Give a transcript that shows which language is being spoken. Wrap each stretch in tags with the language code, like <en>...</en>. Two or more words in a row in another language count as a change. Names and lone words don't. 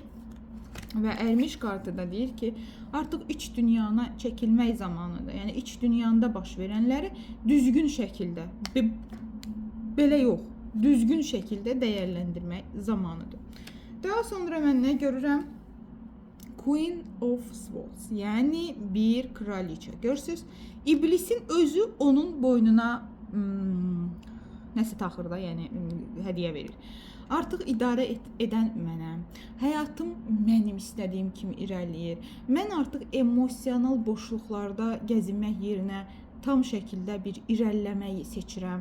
<az>Və ərmiş kartı da deyir ki, artıq iç dünyana çəkilmək zamanıdır. Yəni, iç dünyanda baş verənləri düzgün şəkildə, belə yox, düzgün şəkildə dəyərləndirmək zamanıdır. Daha sonra mən nə görürəm? Queen of Swords, yəni bir kraliçə. Görürsünüz, iblisin özü onun boynuna nəsə taxır da, yəni hədiyyə verir. Artıq idarə edən mənəm. Həyatım mənim istədiyim kimi irəliyir. Mən artıq emosional boşluqlarda gəzinmək yerinə tam şəkildə bir irəliləməyi seçirəm.</az>